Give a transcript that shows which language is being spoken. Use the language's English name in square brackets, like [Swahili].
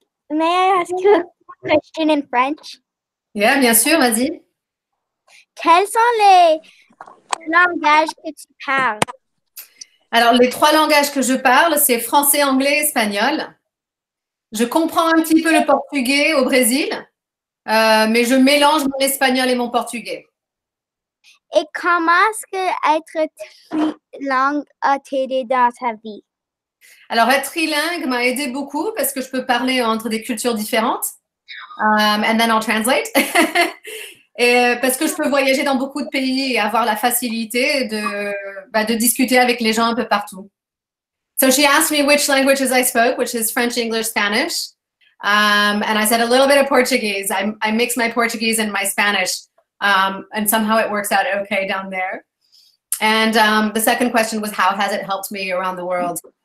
[English] May I ask you a question in French? [French] Yeah, bien sûr, vas-y. Quels sont les langages que tu parles? Alors, les 3 langages que je parle, c'est français, anglais, espagnol. Je comprends un petit peu le portugais au Brésil, mais je mélange mon espagnol et mon portugais. Et comment est-ce que être trilingue a t'aidé dans ta vie? Alors, être trilingue m'a aidé beaucoup parce que je peux parler entre des cultures différentes. [English] And then I'll translate. [French] Et parce que je peux voyager dans beaucoup de pays et avoir la facilité de discuter avec les gens un peu partout. [English] So she asked me which languages I spoke, which is French, English, Spanish. And I said a little bit of Portuguese. I mix my Portuguese and my Spanish. And somehow it works out okay down there. And the second question was, how has it helped me around the world?